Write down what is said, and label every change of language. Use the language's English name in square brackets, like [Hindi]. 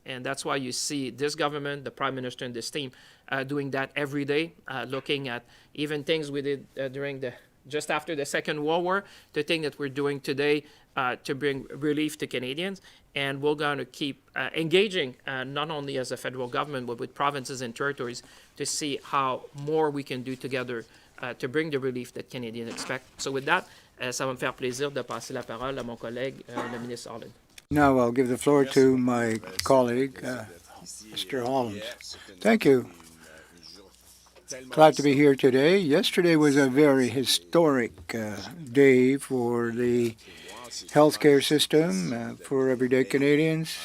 [English] And that's why you see this government, the Prime Minister and this team doing that every day, looking at even things we did just after the Second World War, the thing that we're doing today to bring relief to Canadians. And we're going to keep engaging, not only as a federal government, but with provinces and territories, to see how more we can do together to bring the relief that Canadians expect. So with that, [French] ça va me faire plaisir de passer la parole à mon collègue, le ministre Holland. [English] Now I'll give the floor to my colleague, Mr. Holland. Thank you. Glad to be here today. Yesterday was a very historic day for the healthcare system, for everyday Canadians.